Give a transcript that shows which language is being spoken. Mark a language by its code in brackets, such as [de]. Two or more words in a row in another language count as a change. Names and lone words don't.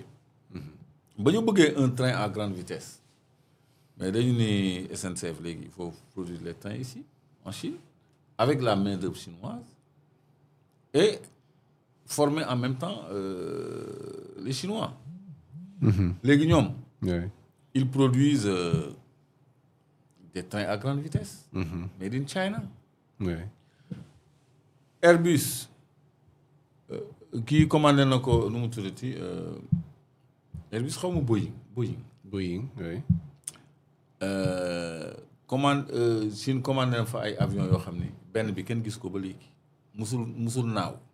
[wo] ba ñu bëggee [fr] un train à grande vitesse mais [wo] dañu ni [fr] SNCF léegi il faut produire les trains ici en Chine avec la main-d'œuvre chinoise et former en même temps les Chinois. [wo] léegi ñoom. [fr] Ouais. Ils produisent des trains à grande vitesse. [en] Made in China. [fr] Ouais. [wo] Airbus kii commandé na ko nu mu tuddati Airbus xaw ma Boeing. [fr] Boeing, oui. [wo] Chine commandé na fa ay avions yoo xam ni benn bi kenn gis ko ba léegi musul naaw.